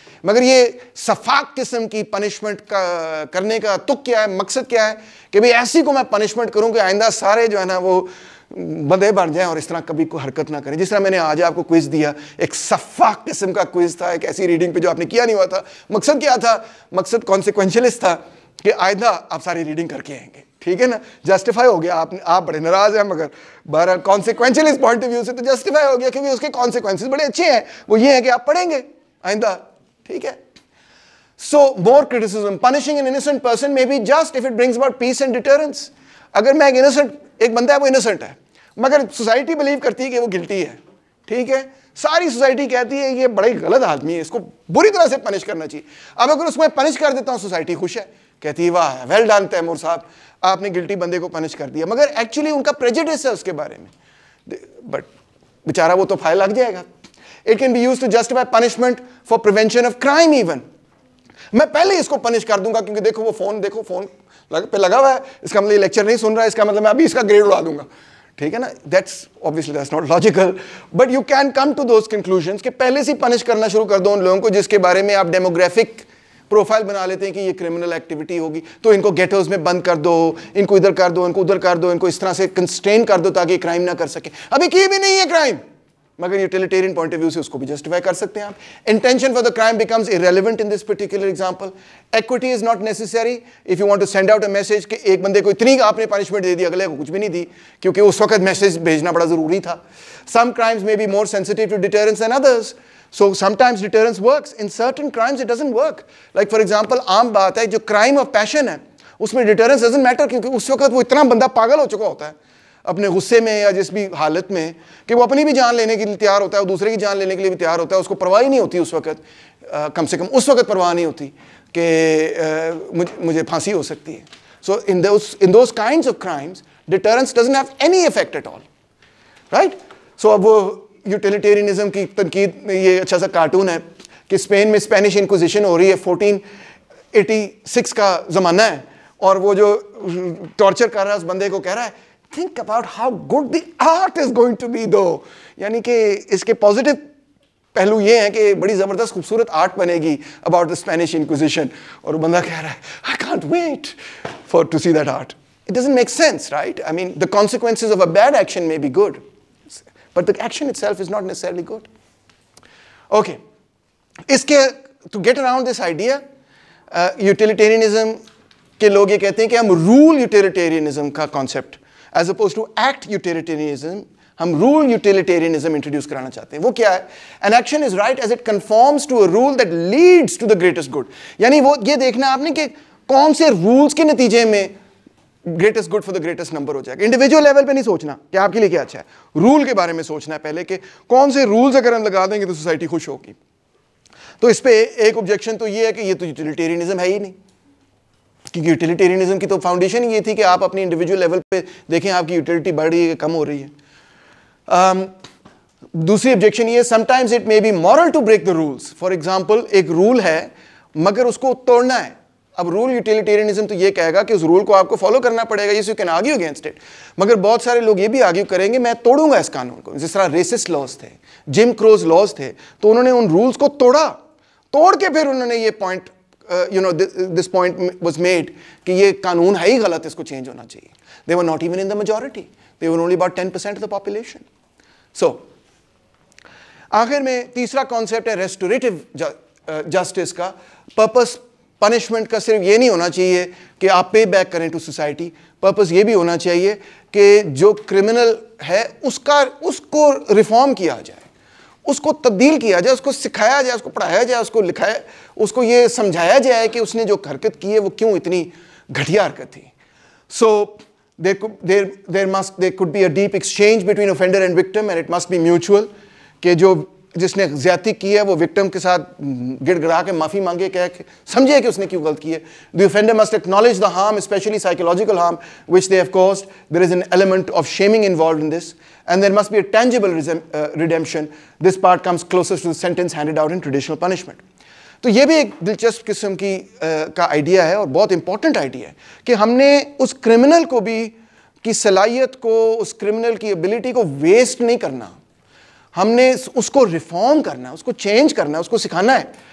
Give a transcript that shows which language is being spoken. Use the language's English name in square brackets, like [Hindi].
[Urdu] مگر یہ سفاک قسم کی پنشمنٹ کرنے کا تک کیا ہے, مقصد کیا ہے کہ بھئی ایسی کو میں پنشمنٹ کروں کہ آئندہ سارے جو ہے نا وہ بندے بن جائیں اور اس طرح کبھی کوئی حرکت نہ کریں. جس طرح میں نے آج آپ کو کوئز دیا, ایک سفاک قسم کا کوئز تھا, ایک ایسی ریڈنگ پہ جو آپ نے کیا نہیں ہوا تھا. مقصد کیا تھا؟ مقصد کانسیکوینشلسٹ تھا کہ آئندہ آپ ساری ریڈنگ کر کے آئیں گے. ٹھیک ہے نا, جسٹیفائی ہو گیا. آپ بڑے ناراض ہیں, مگر بہرحال کانسیکوینشلسٹ پوائنٹ آف ویو سے تو جسٹیفائی ہو گیا, کیونکہ اس کے کانسیکوینسز بڑے اچھے ہیں. وہ یہ ہے کہ آپ پڑھیں گے آئندہ. ٹھیک ہے. [English] So more criticism, punishing an innocent person may be just if it brings about peace and deterrence. [Urdu] اگر میں ایک بندہ ہے وہ innocent ہے, مگر سوسائٹی بلیو کرتی ہے کہ وہ گلٹی ہے. ٹھیک ہے, ساری سوسائٹی کہتی ہے یہ بڑا ہی غلط آدمی ہے, اس کو بری طرح سے پنش کرنا چاہیے. اب اگر اس میں پنش کر دیتا ہوں, سوسائٹی خوش ہے, کہتی ہے واہ ویل ڈن تیمور صاحب, آپ نے گلٹی بندے کو پنش کر دیا. مگر ایکچولی ان کا پریجوڈس ہے اس کے بارے میں, بٹ بیچارہ وہ تو فائل لگ جائے گا. [English] It can be used to justify punishment for prevention of crime even. [Urdu] میں پہلے اس کو پنش کر دوں گا کیونکہ دیکھو وہ فون پہ لگا ہوا ہے, اس کا مطلب یہ لیکچر نہیں سن رہا ہے, اس کا مطلب میں ابھی اس کا گریڈ اڑا دوں گا. ٹھیک ہے نا, [English] obviously that's not logical, but you can come to those conclusions [Urdu] کہ پہلے سے پنش کرنا شروع کر دو ان لوگوں کو جس کے بارے میں آپ ڈیموگرافک پروفائل بنا لیتے ہیں کہ یہ کرمنل ایکٹیویٹی ہوگی, تو ان کو گیٹوز میں بند کر دو, ان کو ادھر کر دو, ان کو ادھر کر دو, ان کو اس طرح سے کنسٹرین کر دو تاکہ کرائم نہ کر سکے. ابھی کی بھی نہیں ہے کرائم, مگر یوٹیلیٹیرین پوائنٹ آف ویو سے اس کو بھی جسٹیفائی کر سکتے ہیں آپ. [English] Intention for the crime becomes irrelevant in this particular example. Equity is not necessary if you want to send out a message [Urdu] کہ ایک بندے کو اتنی آپ نے پنشمنٹ دے دی, اگلے کو کچھ بھی نہیں دی, کیونکہ اس وقت میسج بھیجنا بڑا ضروری تھا. [English] Some crimes may be more sensitive to deterrence than others. So sometimes deterrence works. In certain crimes it doesn't work. Like for example, [Urdu] عام بات ہے جو [English] crime of passion [Urdu] ہے اس میں [English] deterrence doesn't matter, [Urdu] کیونکہ اس وقت وہ اتنا بندہ پاگل ہو چکا ہوتا ہے اپنے غصے میں یا جس بھی حالت میں کہ وہ اپنی بھی جان لینے کے لیے تیار ہوتا ہے, وہ دوسرے کی جان لینے کے لیے بھی تیار ہوتا ہے. اس کو پرواہ ہی نہیں ہوتی اس وقت, کم سے کم اس وقت پرواہ نہیں ہوتی کہ مجھے پھانسی ہو سکتی ہے. [English] So in those kinds of crimes deterrence doesn't have any effect at all, right? [Urdu] So اب وہ یوٹیلیٹیرینزم کی تنقید میں یہ اچھا سا کارٹون ہے کہ اسپین میں اسپینش انکوزیشن ہو رہی ہے, 1486 کا زمانہ ہے, اور وہ جو ٹارچر کر رہا ہے اس بندے کو کہہ رہا ہے [English] think about how good the art is going to be though. [Urdu] یعنی کہ اس کے پازیٹیو پہلو یہ ہیں کہ بڑی زبردست خوبصورت آرٹ بنے گی [English] about the Spanish Inquisition, [Urdu] اور وہ بندہ کہہ رہا ہے [English] I can't wait to see that art. It doesn't make sense, right? I mean, the consequences of a bad action may be good, but the action itself is not necessarily good. Okay. اس کے to get around this idea, utilitarianism [Urdu] کے لوگ یہ کہتے ہیں کہ ہم [English] rule utilitarianism کا concept as opposed to act utilitarianism, ہم rule utilitarianism introduce [Urdu] کرانا چاہتے ہیں. وہ کیا ہے؟ [English] An action is right as it conforms to a rule that leads to the greatest good. [Urdu] یعنی وہ یہ دیکھنا آپ نے کہ کون سے rules کے نتیجے میں [English] greatest good for the greatest number [Urdu] ہو جائے گا. انڈیویجول لیول پہ نہیں سوچنا کہ آپ کے لیے کیا اچھا ہے, رول کے بارے میں سوچنا ہے پہلے کہ کون سے رولز اگر ہم لگا دیں گے تو سوسائٹی خوش ہوگی. تو اس پہ ایک آبجیکشن تو یہ ہے کہ یہ تو یوٹیلیٹیرینزم ہے ہی نہیں, کیونکہ یوٹیلیٹیرینزم کی تو فاؤنڈیشن یہ تھی کہ آپ اپنی انڈیویجول لیول پہ دیکھیں آپ کی یوٹیلیٹی بڑھ رہی ہے کم ہو رہی ہے. دوسری آبجیکشن یہ [English] sometimes it may be moral to break the rules. [Urdu] For example ایک رول ہے مگر اس کو توڑنا ہے. اب رول یوٹیلیٹیرینزم تو یہ کہے گا کہ اس رول کو آپ کو فالو کرنا پڑے گا, [English] you can argue against it, [Urdu] مگر بہت سارے لوگ یہ بھی آرگیو کریں گے میں توڑوں گا اس قانون کو. جس طرح ریسسٹ لاز تھے, جم کروز لاز تھے, تو انہوں نے ان رولز کو توڑ کے پھر انہوں نے یہ point [English] this point was made [Urdu] کہ یہ قانون ہے ہی غلط, اس کو چینج ہونا چاہیے. [English] They were not even in the majority. They were only about 10% of the population. [Urdu] So آخر میں تیسرا کانسیپٹ ہے ریسٹوریٹو جسٹس کا. پرپس پنشمنٹ کا صرف یہ نہیں ہونا چاہیے کہ آپ پے بیک کریں ٹو سوسائٹی, پرپس یہ بھی ہونا چاہیے کہ جو کرمنل ہے اس کو ریفارم کیا جائے, اس کو تبدیل کیا جائے, اس کو سکھایا جائے, اس کو پڑھایا جائے, اس کو لکھایا, اس کو یہ سمجھایا جائے کہ اس نے جو حرکت کی ہے وہ کیوں اتنی گھٹیا حرکت تھی. سو [English] there could be a deep exchange between offender and victim and it must be mutual, [Urdu] کہ جس نے زیادتی کی ہے وہ وکٹم کے ساتھ گڑ گڑا کے معافی مانگے, کہ سمجھے کہ اس نے کیوں غلط کی ہے. [English] The offender must acknowledge the harm, especially psychological harm, which they have caused. There is an element of shaming involved in this, and there must be a tangible redemption. This part comes closest to the sentence handed out in traditional punishment. [Urdu] تو یہ بھی ایک دلچسپ قسم کا idea ہے اور بہت امپورٹنٹ آئیڈیا ہے کہ ہم نے اس کرمنل کو بھی کی صلاحیت کو, اس کرمنل کی ایبلٹی کو ویسٹ نہیں کرنا, ہم نے اس کو ریفارم کرنا ہے, اس کو چینج کرنا ہے, اس کو سکھانا ہے.